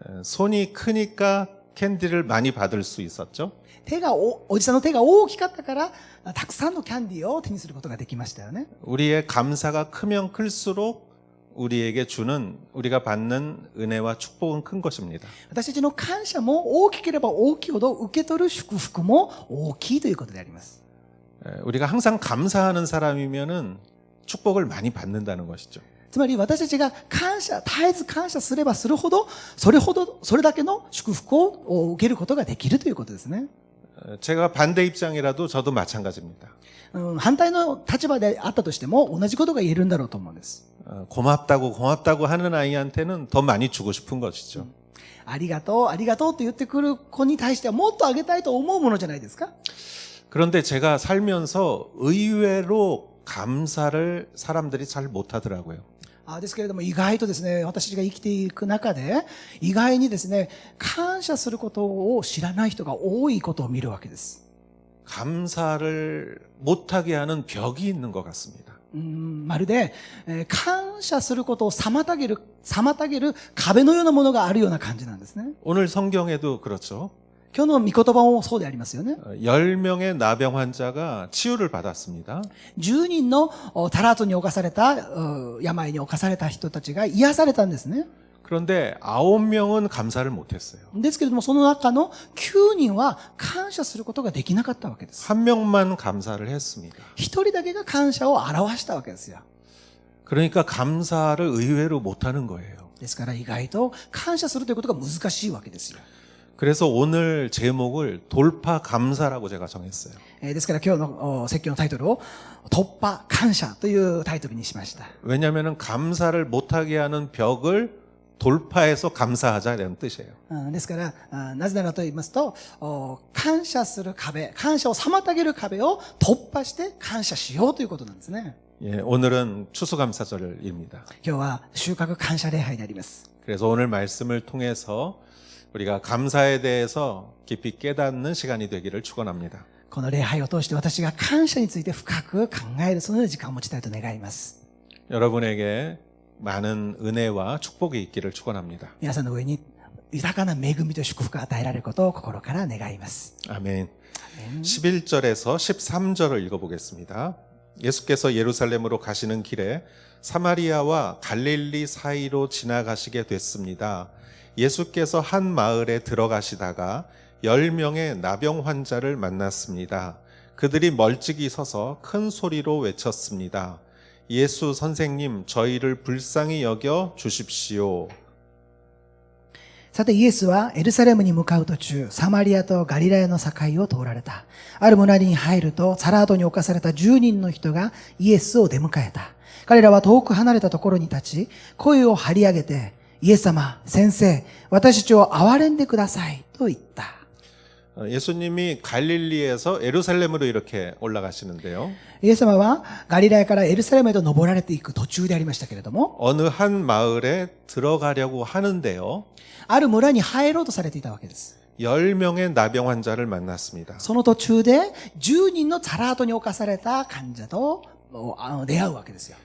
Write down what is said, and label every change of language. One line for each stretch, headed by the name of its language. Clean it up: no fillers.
Korean: 손이 크니까 캔디를 많이 받을 수 있었죠.
Japanese: おじさんの手が大きかったから、たくさんのキャンディーを手にすることができましたよね.
Korean: 우리의 감사가 크면 클수록 우리가 받는 은혜와 축복은 큰 것입니다.
Japanese: 私たちの感謝も大きければ大きいほど受け取る祝福も大きいということであります.
Korean: 우리가 항상 감사하는 사람이면은 축복을 많이 받는다는 것이죠.
Japanese: つまり私たちが絶えず感謝すればするほど、それだけの祝福を受けることができるということですね.
Korean: 제가 반대 입장이라도 저도 마찬가지입니다.
Japanese: 反対の立場であったとしても同じことが言えるんだろうと思うんです.
Korean: 고맙다고 하는 아이한테는 더 많이 주고 싶은 것이죠.
Japanese: ありがとうと言ってくる子に対してはもっとあげたいと思うものじゃないですか.
Korean: 그런데 제가 살면서 의외로 감사를 사람들이 잘 못하더라고요.
Japanese: ですけれども意外とですね、私が生きていく中で意外にですね、感謝することを知らない人が多いことを見るわけです.
Korean: 감사를 못하게 하는 벽이 있는 것 같습니다.
Japanese: まるで感謝することを妨げる壁のようなものがあるような感じなんですね.
Korean: 오늘 성경에도 그렇죠.
Japanese: 今日の御言葉もそうでありますよね.
Korean: 10명의 나병 환자가 치유를 받았습니다.
Japanese: 10人のタラートに侵された病に侵された人たちが癒されたんですね.
Korean: 그런데 9명은 감사를 못했어요.
Japanese: ですけれどもその中の9人は感謝することができなかったわけです.
Korean: 한 명만 감사를 했습니다.
Japanese: 1人だけが感謝を表したわけですよ.
Korean: 그러니까 감사를 의외로 못하는 거예요.
Japanese: ですから意外と感謝するということが難しいわけですよ.
Korean: 그래서 오늘 제목을 돌파 감사라고 제가 정했어요.
Japanese: ですから今日の説教のタイトルを突破感謝というタイトルにしました.
Korean: 왜냐하면 감사를 못하게 하는 벽을 돌파해서 감사하자라는 뜻이에요.
Japanese: ですからなぜならと言いますと感謝する壁感謝を妨げる壁を突破して感謝しようということなんですね。
Korean: 예, 오늘은 추수감사절입니다.
Japanese: 今日は収穫感謝礼拝であります。
Korean: 그래서 오늘 말씀을 통해서 우리가 감사에 대해서 깊이 깨닫는 시간이 되기를 축원합니다.
Japanese: この礼拝を通して私が感謝について深く考えるそのような時間を持ちたいと願います。
Korean: 여러분에게 많은 은혜와 축복이 있기를 축원합니다.
Japanese: 皆さんの上に豊かな恵みと祝福が与えられることを心から願います。
Korean: 아멘. 11절에서 13절을 읽어보겠습니다. 예수께서 예루살렘으로 가시는 길에 사마리아와 갈릴리 사이로 지나가시게 됐습니다. 예수께서 한 마을에 들어가시다가 10명의 나병 환자를 만났습니다. 그들이 멀찍이 서서 큰 소리로 외쳤습니다. 예수 선생님, 저희를 불쌍히 여겨 주십시오.
Japanese: さてイエスはエルサレムに向かう途中、サマリアとガリラヤの境を通られた。ある村に入ると、サラートに侵された10人の人がイエスを出迎えた。彼らは遠く離れたところに立ち、声を張り上げて、イエス様、先生、私たちを憐れんでください、と言った。
Korean: 예수님이 갈릴리에서 예루살렘으로 이렇게 올라가시는데요.
Japanese: イエス様はガリラヤからエルサレムへと登られていく途中でありましたけれども、
Korean: 어느 한 마을에 들어가려고 하는데요.
Japanese: ある村に入ろうとされていたわけです。
Korean: 10명의 나병 환자를 만났습니다.
Japanese: その途中で10人のサラートに侵された患者と出会うわけですよ。